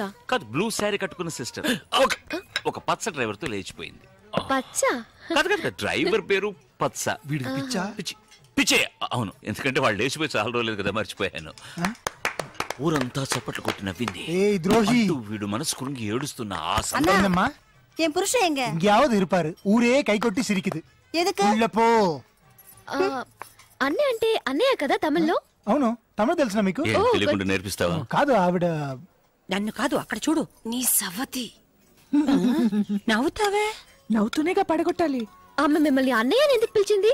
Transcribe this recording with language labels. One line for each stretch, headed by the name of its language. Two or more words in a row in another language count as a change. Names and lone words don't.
Telugu: కాదు, బ్లూ శారీ కట్టుకున్న సిస్టర్ ఒక పచ్చ డ్రైవర్ తో లేచిపోయింది. పచ్చ? కాదు కాదు, డ్రైవర్ పేరు పచ్చ. వీడికి పిచ్చా? పిచ్చే. అవును, ఎందుకంటే వాళ్ళు లేచిపోయి చాలా రోజులేదు కదా, మర్చిపోయాను. ఊరంతా చప్పట్లు కొట్టి నవ్వింది. వీడు మనసు కురుంగి ఏడుస్తున్న
Tamil: அண்ணா என் புருஷன் எங்க? எங்கயாவது இருப்பாரு. ஊரே கை கொட்டி சிரிக்குது. எதுக்கு? உள்ள போ.
Telugu: అన్నయ్య అంటే అన్నయ్య కదా తమిళ్లో? అవును, తమిళ తెలుసునా మీకు? తెలియకుండా నేర్పిస్తావా? కాదు, ఆవిడ నన్ను కాదు, అక్కడ చూడు. నీ సవతి. నవ్వుతావే? నవ్వుతూనేగా పడగొట్టాలి. ఆమె మిమ్మల్ని అన్నయ్య ఎందుకు పిలిచింది?